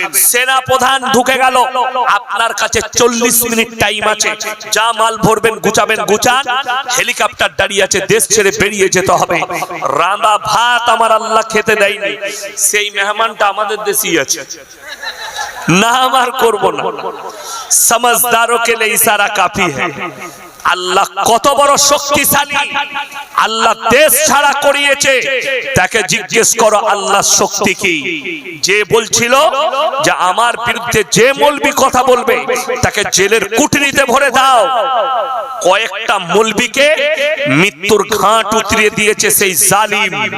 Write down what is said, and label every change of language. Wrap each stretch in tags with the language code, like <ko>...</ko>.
<bn>সেনা প্রধান ঢুকে গেল, আপনার কাছে 40 মিনিট টাইম আছে, যা মাল ভরবেন গুছাবেন গুছান। হেলিকপ্টার দাঁড়িয়ে আছে, দেশ ছেড়ে বেরিয়ে যেতে হবে। রাঁধা ভাত আমার আল্লাহ খেতে দেয়নি, সেই মেহমানটা আমাদের দেশই আছে। না আমার করব না,</bn> <hi>समझदारों के लिए इशारा काफी है।</hi> <bn>আল্লাহ কত বড় শক্তিশালী, আল্লাহ দেশ ছাড়া করিয়েছে। তাকে জিজ্ঞেস করো আল্লাহর শক্তি কি। যে বলছিল যে আমার বিরুদ্ধে যে মৌলবি কথা বলবে তাকে জেলের কুঠরিতে ভরে দাও, কয়েকটা মৌলবিকে মৃত্যুর ঘাট উতরিয়ে দিয়েছে সেই জালিম।</bn>